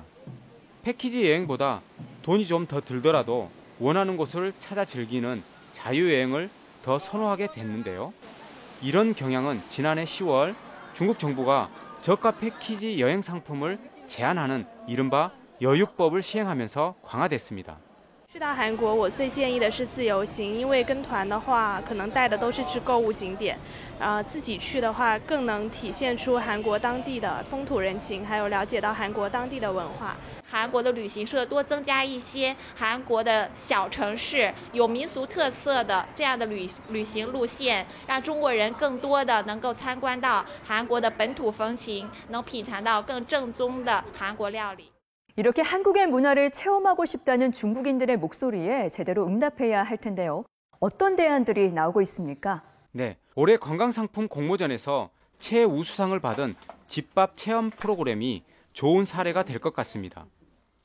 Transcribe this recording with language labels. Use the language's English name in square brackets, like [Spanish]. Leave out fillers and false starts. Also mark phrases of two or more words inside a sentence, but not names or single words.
[Korean] 패키지 여행보다 돈이 좀 더 들더라도 원하는 곳을 찾아 즐기는 자유여행을 더 선호하게 됐는데요. 이런 경향은 지난해 10월 중국 정부가 저가 패키지 여행 상품을 제한하는 이른바 여유법을 시행하면서 강화됐습니다. [Chinese] 去到韩国，我最建议的是自由行，因为跟团的话，可能带的都是去购物景点，自己去的话，更能体现出韩国当地的风土人情，还有了解到韩国当地的文化。韩国的旅行社多增加一些韩国的小城市有民俗特色的这样的旅行路线，让中国人更多的能够参观到韩国的本土风情，能品尝到更正宗的韩国料理。 [Korean] 이렇게 한국의 문화를 체험하고 싶다는 중국인들의 목소리에 제대로 응답해야 할 텐데요. 어떤 대안들이 나오고 있습니까? 네, 올해 관광상품 공모전에서 최우수상을 받은 집밥 체험 프로그램이 좋은 사례가 될 것 같습니다.